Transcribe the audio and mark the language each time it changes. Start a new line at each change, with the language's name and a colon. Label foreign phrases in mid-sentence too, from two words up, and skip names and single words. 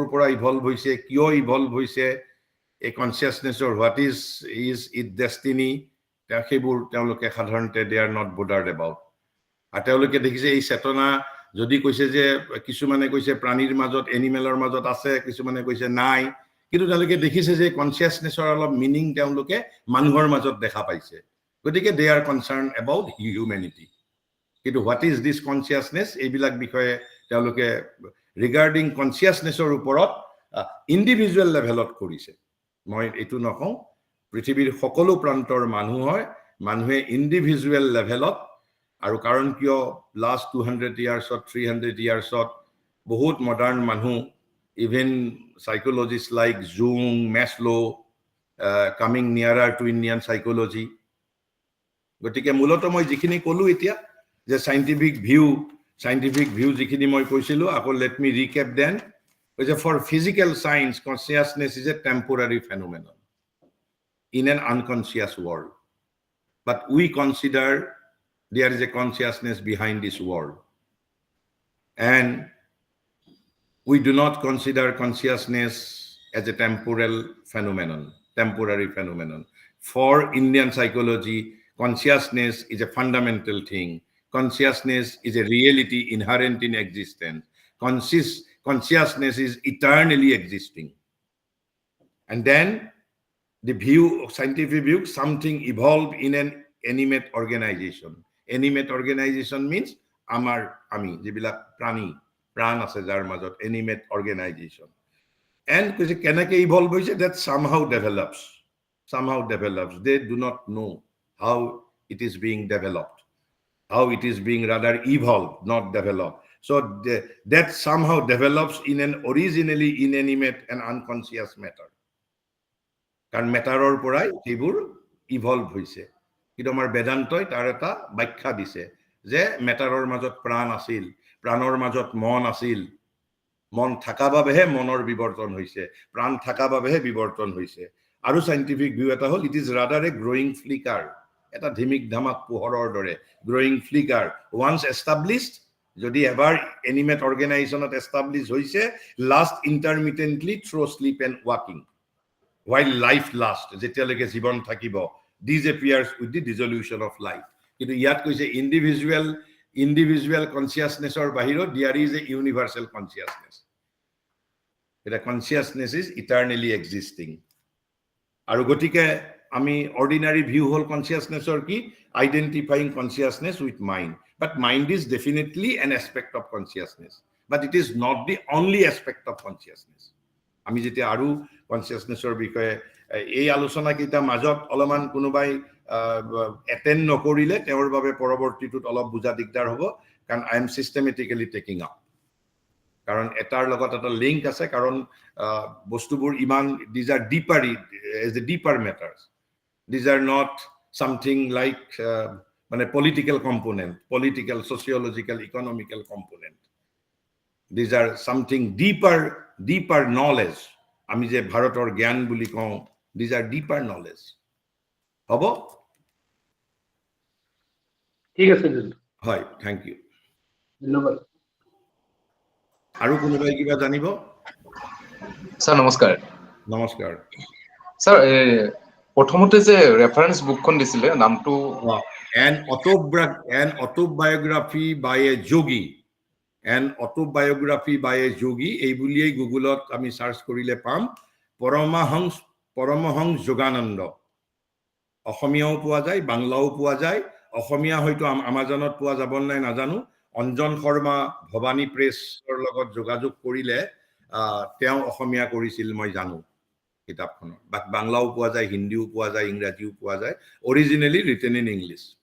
Assamese: পৰা ইভলভ হৈছে কিয় ইভলভ হৈছে এই কনসিয়াসনেসৰ
English: what is it destiny
Assamese: সেইবোৰ তেওঁলোকে সাধাৰণতে
English: they are not bothered about
Assamese: আৰু তেওঁলোকে দেখিছে এই চেতনা যদি কৈছে যে কিছুমানে কৈছে প্ৰাণীৰ মাজত এনিমেলৰ মাজত আছে কিছুমানে কৈছে নাই কিন্তু তেওঁলোকে দেখিছে যে কনসিয়াসনেসৰ অলপ মিনিং তেওঁলোকে মানুহৰ মাজত দেখা পাইছে গতিকে
English: they are concern about humanity
Assamese: কিন্তু
English: what is this consciousness
Assamese: এইবিলাক বিষয়ে তেওঁলোকে
English: regarding consciousnessৰ
Assamese: ওপৰত
English: individual levelত
Assamese: কৰিছে মই এটো নকওঁ পৃথিৱীৰ সকলো প্ৰান্তৰ মানুহে
English: individual levelত
Assamese: আৰু কাৰণ কিয়
English: last 200 yearsত 300 yearsত
Assamese: বহুত মডাৰ্ণ মানুহ
English: even psychologist like Jung Maslow coming nearer to Indian psychology
Assamese: গতিকে মূলত মই যিখিনি ক'লো এতিয়া যে সাইন্টিফিক
English: ভিউ
Assamese: যিখিনি মই কৈছিলো আকৌ
English: let me recap then কৈছে for physical science consciousness is a temporary phenomenon in an unconscious world but we consider there is a consciousness behind this world and we do not consider consciousness as a temporary phenomenon for Indian psychology consciousness is a fundamental thing consciousness is a reality inherent in existence consciousness is eternally existing and then the view, scientific view, something evolved in an animate organization. Animate organization means
Assamese: আমি, জীৱবিলাক প্ৰাণী, প্ৰাণ আছে যাৰ মাজত,
English: animate organization. And can evolve that somehow develops. Somehow develops. They do not know how it is being developed, how it is being rather evolved, not developed. So that somehow develops in an originally inanimate and unconscious matter.
Assamese: কাৰণ মেটাৰৰ পৰাই সেইবোৰ ইভলভ হৈছে কিন্তু আমাৰ বেদান্তই তাৰ এটা ব্যাখ্যা দিছে যে মেটাৰৰ মাজত প্ৰাণ আছিল প্ৰাণৰ মাজত মন আছিল মন থাকা বাবেহে মনৰ বিবৰ্তন হৈছে প্ৰাণ থাকা বাবেহে বিবৰ্তন হৈছে আৰু
English: scientific view
Assamese: এটা হল
English: it is rather a growing flicker
Assamese: এটা ধিমিক ধামাক পোহৰৰ দৰে
English: growing flicker once established
Assamese: যদি এবাৰ
English: animate organizationত establish হৈছে last intermittently through sleep and waking while life lasts
Assamese: যেতিয়ালৈকে জীৱন থাকিব
English: disappears with the dissolution of life
Assamese: কিন্তু ইয়াত কৈছে
English: individual consciousnessৰ বাহিৰত there is a universal consciousness এটা consciousness is eternally existing
Assamese: আৰু গতিকে আমি
English: ordinary view হল consciousnessৰ কি identifying consciousness with mind but mind is definitely an aspect of consciousness but it is not the only aspect of consciousness
Assamese: আমি যেতিয়া আৰু কনসিয়াসনেসৰ বিষয়ে এই আলোচনা কিটা মাজত অলমান কোনোবাই এটেন্ড নকৰিলে তেওঁৰ বাবে পৰৱৰ্তীটোত অলপ বুজা দিগদাৰ হ'ব কাৰণ
English: I am systematically taking আপ
Assamese: কাৰণ এটাৰ লগত এটা লিংক আছে কাৰণ বস্তুবোৰ ইমান
English: these are deeper as the deeper matters these are not something like মানে political component political sociological economical component these are something deeper knowledge
Assamese: আমি যে ভাৰতৰ জ্ঞান বুলি কওঁ
English: these are deeper knowledge হ'ব
Assamese: ঠিক আছে হয়
English: thank you
Assamese: ধন্যবাদ আৰু কোনোবাই কিবা জানিব স্যার নমস্কাৰ নমস্কাৰ স্যার প্ৰথমতে যে
English: reference bookখন
Assamese: দিছিলে নামটো
English: an autobiography by a yogi an autobiography by a yogi
Assamese: এই বুলিয়েই গুগলত আমি সার্চ কৰিলে পাম পৰমহংস যোগানন্দ অসমীয়াও পোৱা যায় বাংলাও পোৱা যায় অসমীয়া হয়তো আমাজনত পোৱা যাব নাই নাজানো অঞ্জন শৰ্মা ভবানী প্ৰেছৰ লগত যোগাযোগ কৰিলে তেওঁ অসমীয়া কৰিছিল মই জানো কিতাপখন বাংলাও পোৱা যায় হিন্দীও পোৱা যায় ইংৰাজীও পোৱা যায়
English: originally written in English